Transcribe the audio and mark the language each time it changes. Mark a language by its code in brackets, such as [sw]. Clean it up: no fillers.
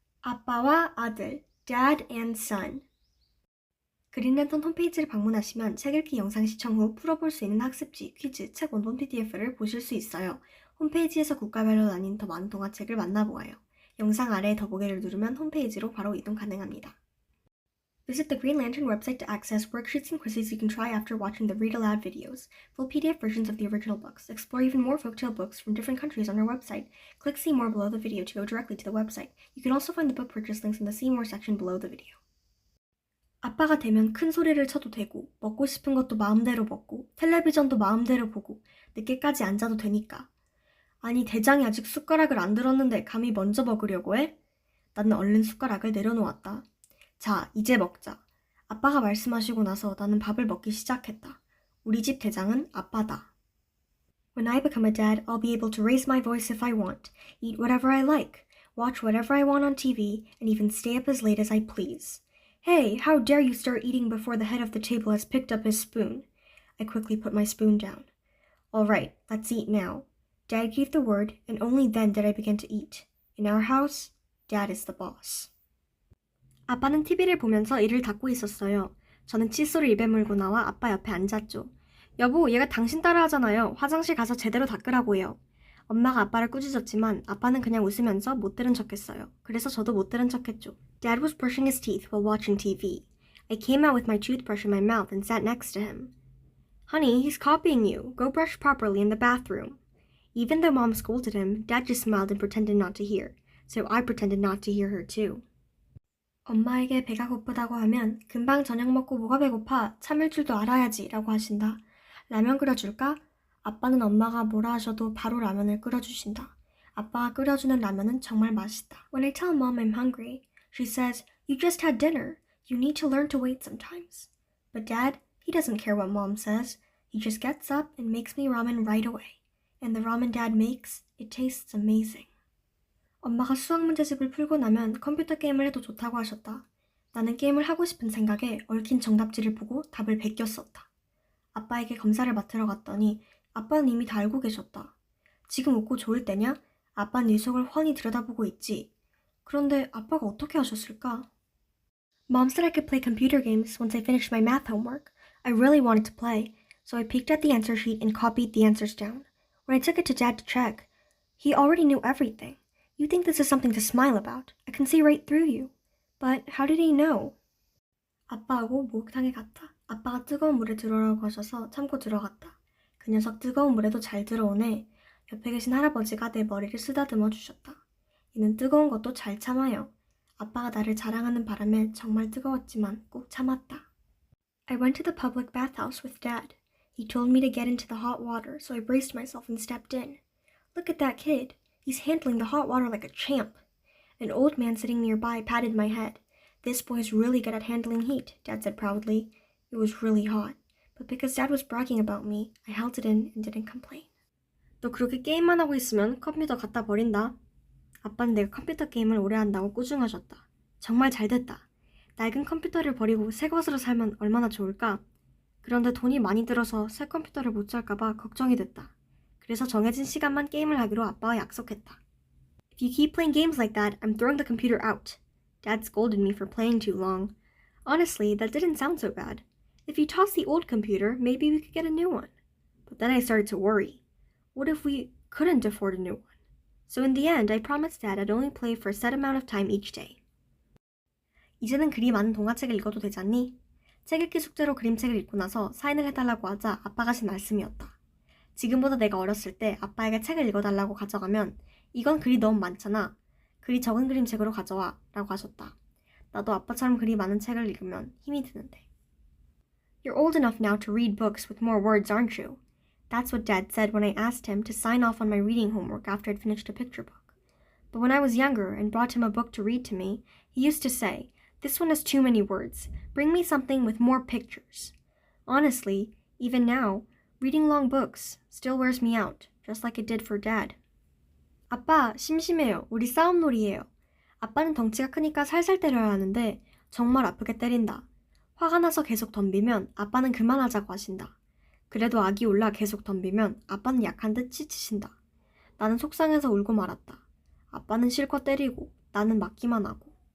[ko] 아빠와 아들, [en] Dad and Son. [ko] 그린랜턴 홈페이지를 방문하시면 책 읽기 영상 시청 후 풀어볼 수 있는 학습지, 퀴즈, 책 원본 PDF를 보실 수 있어요. 홈페이지에서 국가별로 나뉜 더 많은 동화책을 만나보아요. 영상 아래의 더보기를 누르면 홈페이지로 바로 이동 가능합니다. [en] Visit the Green Lantern website to access worksheets and quizzes you can try after watching the Read Aloud videos, full PDF versions of the original books. Explore even more folktale books from different countries on our website. Click See More below the video to go directly to the website. You can also find the book purchase links in the See More section below the video. [ko] 아빠가 되면 큰 소리를 쳐도 되고, 먹고 싶은 것도 마음대로 먹고, 텔레비전도 마음대로 보고, 늦게까지 앉아도 되니까. 아니, 대장이 아직 숟가락을 안 들었는데 감히 먼저 먹으려고 해? 나는 얼른 숟가락을 내려놓았다. 자, 이제 먹자. 아빠가 말씀하시고 나서 나는 밥을 먹기 시작했다. 우리 집 대장은 아빠다. [en] When I become a dad, I'll be able to raise my voice if I want, eat whatever I like, watch whatever I want on TV, and even stay up as late as I please. Hey, how dare you start eating before the head of the table has picked up his spoon? I quickly put my spoon down. All right, let's eat now. Dad gave the word, and only then did I begin to eat. In our house, Dad is the boss. [ko] 아빠는 TV를 보면서 이를 닦고 있었어요. 저는 칫솔을 입에 물고 나와 아빠 옆에 앉았죠. 여보, 얘가 당신 따라하잖아요. 화장실 가서 제대로 닦으라고 해요. 엄마가 아빠를 꾸짖었지만 아빠는 그냥 웃으면서 못 들은 척했어요. 그래서 저도 못 들은 척했죠. [en] Dad was brushing his teeth while watching TV. I came out with my toothbrush in my mouth and sat next to him. Honey, he's copying you. Go brush properly in the bathroom. Even though Mom scolded him, Dad just smiled and pretended not to hear. So I pretended not to hear her too. [ko] 엄마에게 배가 고프다고 하면 금방 저녁 먹고 뭐가 배고파 참을 줄도 알아야지 라고 하신다. 라면 끓여줄까? 아빠는 엄마가 뭐라 하셔도 바로 라면을 끓여주신다. 아빠가 끓여주는 라면은 정말 맛있다. [en] When I tell Mom I'm hungry, she says, You just had dinner. You need to learn to wait sometimes. But Dad, he doesn't care what Mom says. He just gets up and makes me ramen right away. And the ramen Dad makes, it tastes amazing. [ko] 엄마가 수학 문제집을 풀고 나면 컴퓨터 게임을 해도 좋다고 하셨다. 나는 게임을 하고 싶은 생각에 얽힌 정답지를 보고 답을 베꼈었다. 아빠에게 검사를 맡으러 갔더니 아빠는 이미 다 알고 계셨다. 지금 웃고 좋을 때냐? 아빠는 네 속을 훤히 들여다보고 있지. 그런데 아빠가 어떻게 하셨을까? [en] Mom said I could play computer games once I finished my math homework. I really wanted to play, so I peeked at the answer sheet and copied the answers down. When I took it to Dad to check, he already knew everything. You think this is something to smile about. I can see right through you. But how did he know? [ko] 아빠하고 목욕탕에 갔다. 아빠가 뜨거운 물에 들어오라고 하셔서 참고 들어갔다. 그 녀석 뜨거운 물에도 잘 들어오네. 옆에 계신 할아버지가 내 머리를 쓰다듬어 주셨다. 이는 뜨거운 것도 잘 참아요. 아빠가 나를 자랑하는 바람에 정말 뜨거웠지만 꼭 참았다. [en] I went to the public bathhouse with Dad. He told me to get into the hot water, so I braced myself and stepped in. Look at that kid. He's handling the hot water like a champ. An old man sitting nearby patted my head. This boy's really good at handling heat, Dad said proudly. It was really hot. But because Dad was bragging about me, I held it in and didn't complain. [ko] 너 그렇게 게임만 하고 있으면 컴퓨터 갖다 버린다. 아빠는 내가 컴퓨터 게임을 오래 한다고 꾸중하셨다. 정말 잘됐다. 낡은 컴퓨터를 버리고 새 것으로 살면 얼마나 좋을까? 그런데 돈이 많이 들어서 새 컴퓨터를 못 살까봐 걱정이 됐다. 그래서 정해진 시간만 게임을 하기로 아빠와 약속했다. [en] If you keep playing games like that, I'm throwing the computer out. Dad scolded me for playing too long. Honestly, that didn't sound so bad. If you toss the old computer, maybe we could get a new one. But then I started to worry. What if we couldn't afford a new one? So in the end, I promised Dad I'd only play for a set amount of time each day. [ko] 이제는 그리 많은 동화책을 읽어도 되잖니? 책 읽기 숙제로 그림책을 읽고 나서 사인을 해달라고 하자 아빠가 하신 말씀이었다. 지금보다 내가 어렸을 때 아빠에게 책을 읽어달라고 가져가면 이건 글이 너무 많잖아. 글이 적은 그림책으로 가져와 라고 하셨다. 나도 아빠처럼 글이 많은 책을 읽으면 힘이 드는데. [en] You're old enough now to read books with more words, aren't you? That's what Dad said when I asked him to sign off on my reading homework after I'd finished a picture book. But when I was younger and brought him a book to read to me, he used to say, This one has too many words. Bring me something with more pictures. Honestly, even now, reading long books still wears me out, just like it did for Dad. [ko] 아빠, 심심해요. 우리 싸움놀이예요. 아빠는 덩치가 크니까 살살 때려야 하는데 정말 아프게 때린다. 화가 나서 계속 덤비면 아빠는 그만하자고 하신다. 그래도 악이 올라 계속 덤비면 아빠는 약한 듯 치치신다. 나는 속상해서 울고 말았다. 아빠는 실컷 때리고 나는 맞기만 하고.